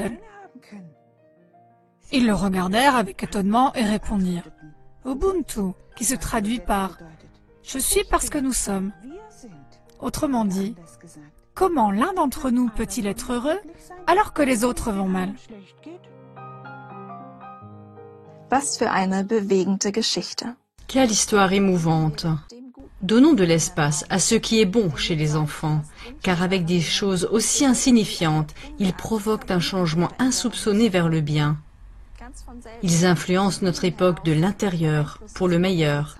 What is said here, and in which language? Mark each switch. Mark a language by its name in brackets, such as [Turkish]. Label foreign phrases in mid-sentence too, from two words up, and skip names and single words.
[French] » Ils le regardèrent avec étonnement et répondirent « Ubuntu », qui se traduit par « Je suis parce que nous sommes ». Autrement dit, comment l'un d'entre nous peut-il être heureux alors que les autres vont mal? [German] Was für eine bewegende Geschichte. [French] Quelle histoire émouvante! Donnons de l'espace à ce qui est bon chez les enfants, car avec des choses aussi insignifiantes, ils provoquent un changement insoupçonné vers le bien. Ils influencent notre époque de l'intérieur pour le meilleur.